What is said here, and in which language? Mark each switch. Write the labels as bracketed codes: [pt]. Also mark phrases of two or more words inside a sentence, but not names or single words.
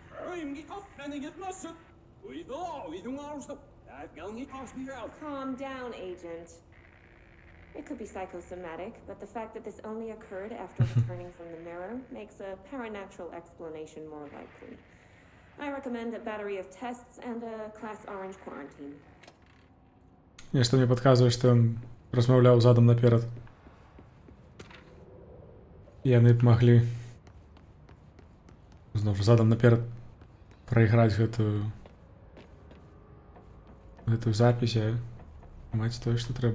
[en] Calm down, Agent. It could be psychosomatic, but the fact that this only occurred after returning from the mirror makes a paranatural explanation more likely. I recommend a battery of tests and a Class Orange quarantine. [be] Нешта мне падказвае, што ён размаўляў задам наперад. Яны б маглі зноў жа задам наперад прайграць гэтую запісь, а маць тое, што трэба.